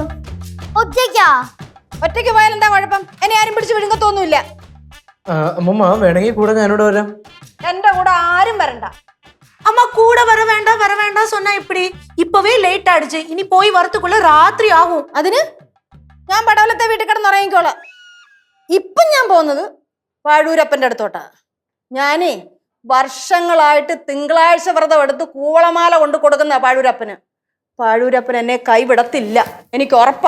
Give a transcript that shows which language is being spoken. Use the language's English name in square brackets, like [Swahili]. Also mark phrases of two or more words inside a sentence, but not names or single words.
[Malayalam] ഒറ്റയ്ക്കാ? ഒറ്റയ്ക്ക് പോയാൽ എന്താ കുഴപ്പം? എന്നെ ആരും പിടിച്ച് വിഴുങ്ങത്തൊന്നുമില്ല. അമ്മൂമ്മ വേണമെങ്കിൽ കൂടെ ഞാനിവിടെ വരാം. എന്റെ കൂടെ ആരും വരണ്ട. [Tamil] அம்மா கூட வர வேண்டாம் சொன்னா இப்படி இப்பவே லேட் ஆயிடுச்சு. இனி போய் வரதுக்குள்ள ராத்திரி ஆகும். [Malayalam] അതിന് ഞാൻ പടവലത്തെ വീട്ടിൽ കിടന്നുറങ്ങിക്കോളാം. ഇപ്പം ഞാൻ പോകുന്നത് പാഴൂരപ്പന്റെ അടുത്തോട്ടാ. ഞാനേ വർഷങ്ങളായിട്ട് തിങ്കളാഴ്ച വ്രതം എടുത്ത് കൂവളമാല കൊണ്ട് കൊടുക്കുന്ന പാഴൂരപ്പന്. പാഴൂരപ്പൻ എന്നെ കൈവിടത്തില്ല, എനിക്ക് ഉറപ്പാ.